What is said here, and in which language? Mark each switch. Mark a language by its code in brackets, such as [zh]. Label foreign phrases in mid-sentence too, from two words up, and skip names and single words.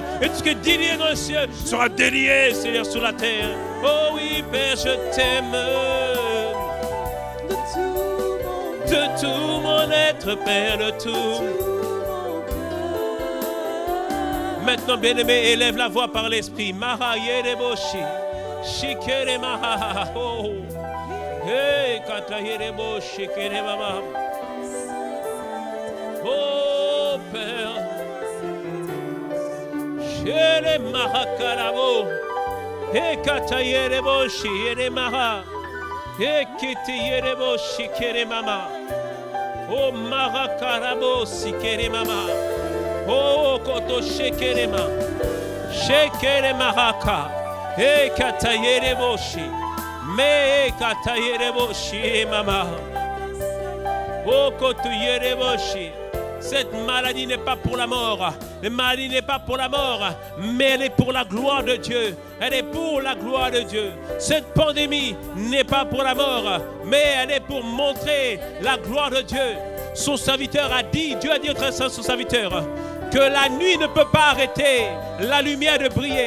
[fr] Et tout ce qui est délié dans les cieux sera délié, Seigneur, sur la terre. Oh oui, Père, je t'aime. De tout mon être, Père, de tout. Maintenant, bien-aimé, élève la voix par l'esprit. Maha yereboshi. Shikere maha. Oh. Hey, kata yereboshi, kere mama. Oh, Père. Shere maha karabo. Hey, kata yereboshi, yere maha. Hey, kiti yereboshi, kere mama. Oh, maha karabo, si kere mama. Oh, koto shekerema, shekerema haka, e katayere boshi, me katayere boshi, mama. Oh, koto yere boshi. Cette maladie n'est pas pour la mort. La maladie n'est pas pour la mort, mais elle est pour la gloire de Dieu. Elle est pour la gloire de Dieu. Cette pandémie n'est pas pour la mort, mais elle est pour montrer la gloire de Dieu. Son serviteur a dit, Dieu a dit au très saint son serviteur, que la nuit ne peut pas arrêter la lumière de briller.